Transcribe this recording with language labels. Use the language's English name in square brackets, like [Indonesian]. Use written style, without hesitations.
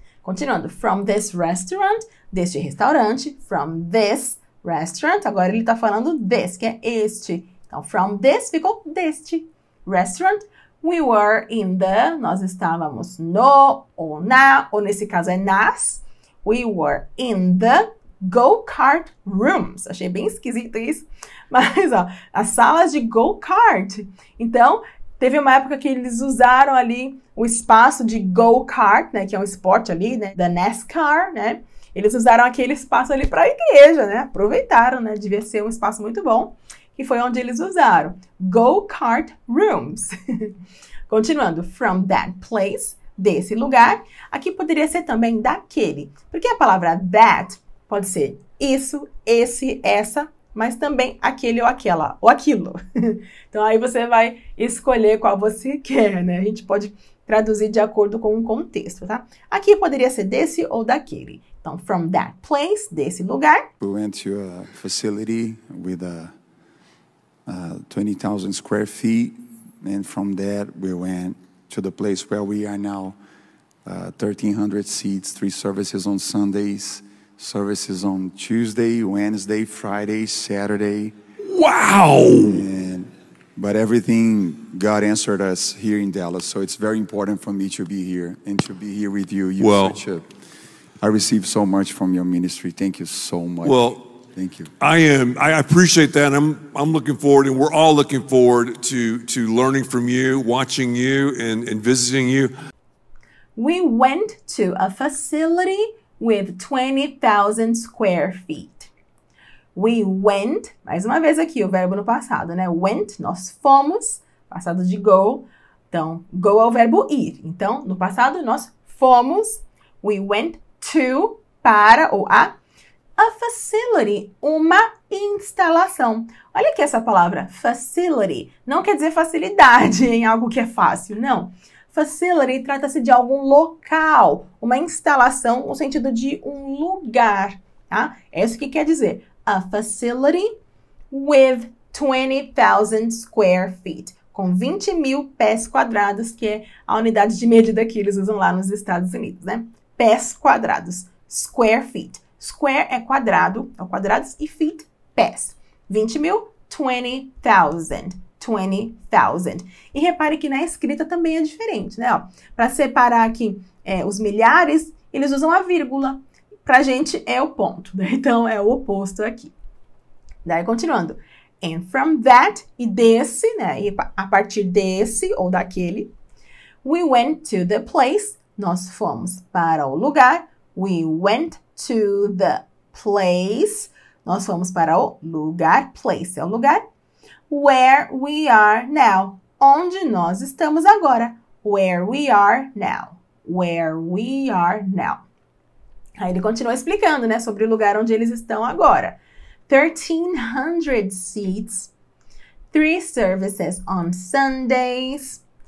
[Portuguese] Continuando, [English] from this restaurant, [Portuguese] deste restaurante, from this restaurant, agora ele está falando this, que é este. Então, from this ficou deste restaurant. [English] We were in the, [Portuguese] nós estávamos no, ou na, ou nesse caso é nas. [English] We were in the go-kart rooms. [Portuguese] Achei bem esquisito isso. Mas, ó, as salas de go-kart. Então, teve uma época que eles usaram ali o espaço de go-kart, né? Que é um esporte ali, né? Da NASCAR, né? Eles usaram aquele espaço ali para a igreja, né? Aproveitaram, né? Devia ser um espaço muito bom. Que foi onde eles usaram. [English] Go-kart rooms. Continuando. From that place, [Portuguese] desse lugar. Aqui poderia ser também daquele. Porque a palavra that pode ser isso, esse, essa, mas também aquele ou aquela, ou aquilo. Então, aí você vai escolher qual você quer, né? A gente pode traduzir de acordo com o contexto, tá? Aqui poderia ser desse ou daquele. Então, [English] from that place, [Portuguese] desse lugar. [English] We went to a facility with 20,000 square feet, and from that we went to the place where we are now, 1,300 seats, 3 services on Sundays, services on Tuesday, Wednesday, Friday, Saturday. Wow! But everything, God answered us here in Dallas, so it's very important for me to be here and to be here with you. I received so much from your ministry. Thank you so much. Well, thank you. I appreciate that. I'm looking forward, and we're all looking forward to learning from you, watching you, and visiting you. We went to a facility with 20,000 square feet. We went, [Portuguese] mais uma vez aqui o verbo no passado, né? Went, nós fomos, passado de go. Então, go é o verbo ir. Então, no passado, nós fomos. [English] We went to, [Portuguese] para ou [English] a facility, [Portuguese] uma instalação. Olha aqui essa palavra, facility. Não quer dizer facilidade em algo que é fácil, não. Facility trata-se de algum local, uma instalação no sentido de um lugar, tá? É isso que quer dizer. [English] A facility with 20,000 square feet. [Portuguese] Com 20 mil pés quadrados, que é a unidade de medida que eles usam lá nos Estados Unidos, né? Pés quadrados. [English] Square feet. [Portuguese] Square é quadrado, é quadrados, e feet, pés. 20 mil, 20,000. 20,000. E repare que na escrita também é diferente, né? Para separar aqui os milhares, eles usam a vírgula. Pra gente é o ponto, né? Então é o oposto aqui. Daí continuando. [English] And from that, [Portuguese] e desse, né? E a partir desse ou daquele, [English] we went to the place, [Portuguese] nós fomos para o lugar. [English] We went to the place, [Portuguese] nós fomos para o lugar. Place é o lugar. [English] Where we are now, [Portuguese] onde nós estamos agora. [English] Where we are now. Where we are now. [Portuguese] Aí ele continua explicando, né, sobre o lugar onde eles estão agora. [English] 1,300 seats, 3 services on Sundays.